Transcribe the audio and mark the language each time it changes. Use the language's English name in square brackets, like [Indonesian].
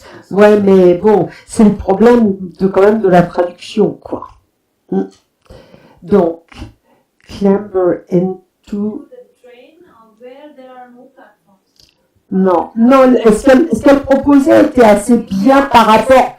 [French] Ouais, mais bon, c'est le problème quand même de la traduction, quoi. [English] Donc, clamber into. The train where there are no platforms. [French] Non, ce qu'elle proposait était assez bien par rapport.